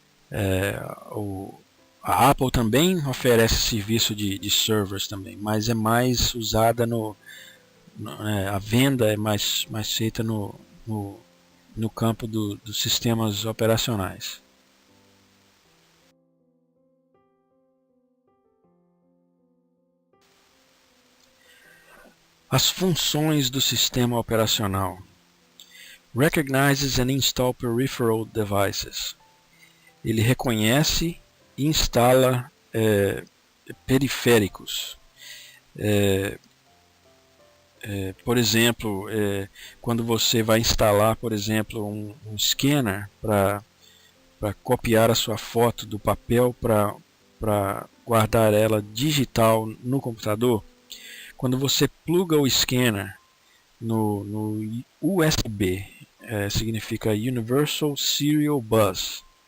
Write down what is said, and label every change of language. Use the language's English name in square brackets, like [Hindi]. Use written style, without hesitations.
[Portuguese] A Apple também oferece serviço de servers também, mas é mais usada a venda é mais feita no campo dos sistemas operacionais. As funções do sistema operacional. [English] Recognizes and install peripheral devices. [Portuguese] Ele reconhece e instala periféricos. Por exemplo, quando você vai instalar, por exemplo, um scanner para copiar a sua foto do papel para guardar ela digital no computador, quando você pluga o scanner no USB, significa Universal Serial Bus,